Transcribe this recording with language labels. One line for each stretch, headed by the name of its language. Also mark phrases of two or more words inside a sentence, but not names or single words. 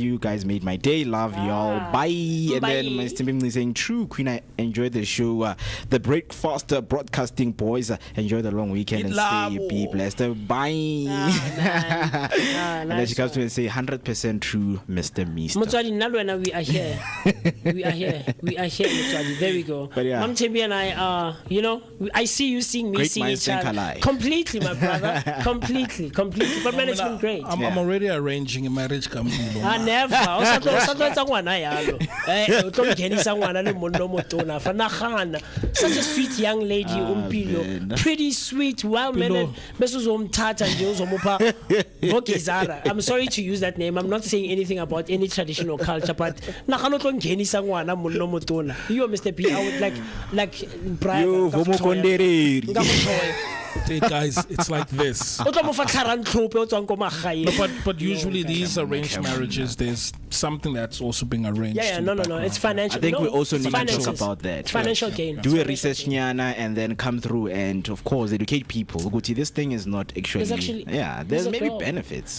English: You guys made my day. Love y'all. Bye. And Bye. then Mr. Bimley saying, true, Queen, I enjoyed the show. The breakfast broadcasting boys. Enjoy the long weekend and stay be blessed. Bye. And then she comes to me and say, 100% true, Mr. Mister.
Southern Sotho: Motswadi, nna le wena,
English: we are here. We are here. We are here, Motswadi. There we go. But yeah. Mam Tembi and I are, I see you seeing me, Great seeing minds each think other. alike. Completely, my brother. Completely. But man, it's been great. I'm already arranging a marriage company. Never.
Southern Sotho: O sa tlo etsa ngwana yalo. O tlo mkenisa ngwana le monno motona. Fa nagana.
English: Such a sweet young lady, Umpilo. Pretty sweet, well-mannered.
Zulu: Bese uzomthatha nje uzomupha Mokezara.
English: I'm sorry to use that name. I'm not saying anything about any traditional culture, but
Southern Sotho: nagana o tlo ngenisa ngwana monno motona.
English: You, Mr. P, I would like Brian. Yo, vomo kondereri. Hey guys, it's like this.
Southern Sotho: O tlo mo fa tlharantlope o tswang ko magaeng.
English: No, but usually these arranged marriages, there's something that's also being arranged. Yeah, no. It's financial. I think no, we also need to finances. talk about that. It's financial gain. Do a research nyana and then come through and of course educate people. Guti, this thing is not actually, there's a maybe girl. benefits.